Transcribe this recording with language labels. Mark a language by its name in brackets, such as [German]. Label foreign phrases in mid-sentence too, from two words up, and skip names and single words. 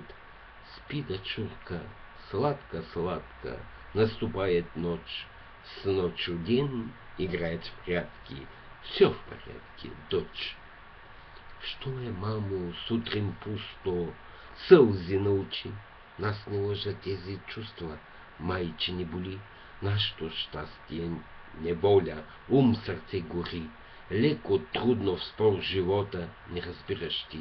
[Russian] Спи, дочурка, сладко-сладко, наступает ночь, с ночью день играет в прятки, все в порядке, дочь. [Bulgarian] Что е, мамо, сутрин пусто, сълзи на очи, нас не лъжат тези чувства, майчини боли, нашето щастие, неволя, ум, сърце гори, леко, трудно в спор живота, не разбираш ти.